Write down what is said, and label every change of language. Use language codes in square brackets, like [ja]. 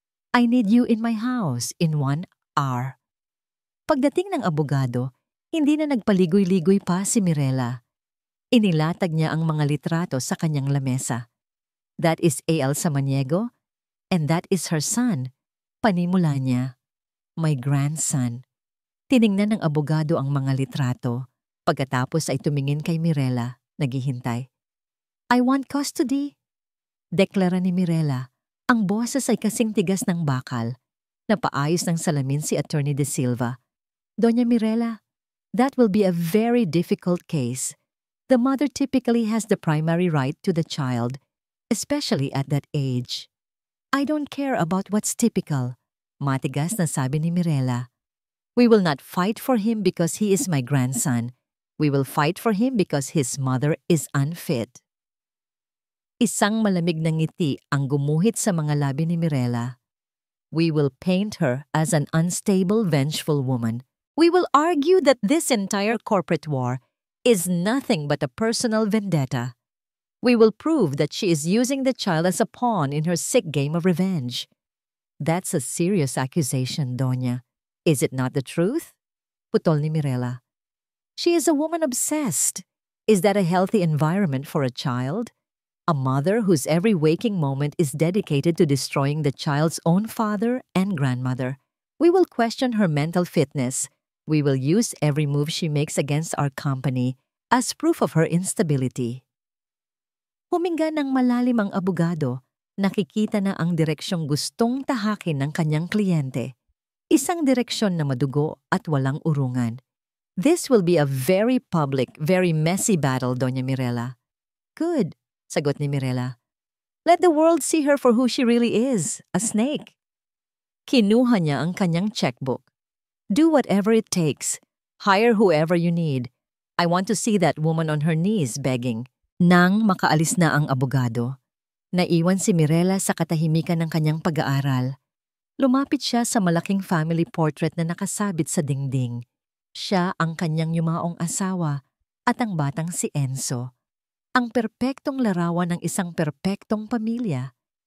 [en] I need you in my house in 1 hour. [tl] Pagdating ng abogado, hindi na nagpaligoy-ligoy pa si Mirella. Inilatag niya ang mga litrato sa kanyang lamesa. [en] That is A.L. Samaniego, and that is her son. [tl] Panimula niya, [en] my grandson. [tl] Tiningnan ng abogado ang mga litrato. Pagkatapos ay tumingin kay Mirella, naghihintay. [en] I want custody. [tl] Deklara ni Mirella. Ang boses ay kasing tigas ng bakal. Napaayos ng salamin si Attorney De Silva. [en] Doña Mirella, that will be a very difficult case. The mother typically has the primary right to the child, especially at that age. I don't care about what's typical, [tl] matigas na sabi ni Mirella. [en] We will not fight for him because he is my grandson. We will fight for him because his mother is unfit. [tl] Isang malamig na ngiti ang gumuhit sa mga labi ni Mirella. [en] We will paint her as an unstable, vengeful woman. We will argue that this entire corporate war is nothing but a personal vendetta. We will prove that she is using the child as a pawn in her sick game of revenge. That's a serious accusation, Doña. Is it not the truth? [tl] Putol ni Mirella. [en] She is a woman obsessed. Is that a healthy environment for a child? A mother whose every waking moment is dedicated to destroying the child's own father and grandmother. We will question her mental fitness. We will use every move she makes against our company as proof of her instability. [tl] Huminga ng malalim ang abogado. Nakikita na ang direksyong gustong tahakin ng kanyang kliyente. Isang direksyon na madugo at walang urungan. [en] This will be a very public, very messy battle, Doña Mirella. Good, [tl] sagot ni Mirella. [en] Let the world see her for who she really is, a snake. [tl] Kinuha niya ang kanyang checkbook. [en] Do whatever it takes. Hire whoever you need. I want to see that woman on her knees begging. [tl] Nang makaalis na ang abogado, naiwan si Mirella sa katahimikan ng kanyang pag-aaral. Lumapit siya sa malaking family portrait na nakasabit sa dingding. Siya ang kanyang yumaong asawa, at ang batang si Enzo. Ang perpektong larawan ng isang perpektong pamilya.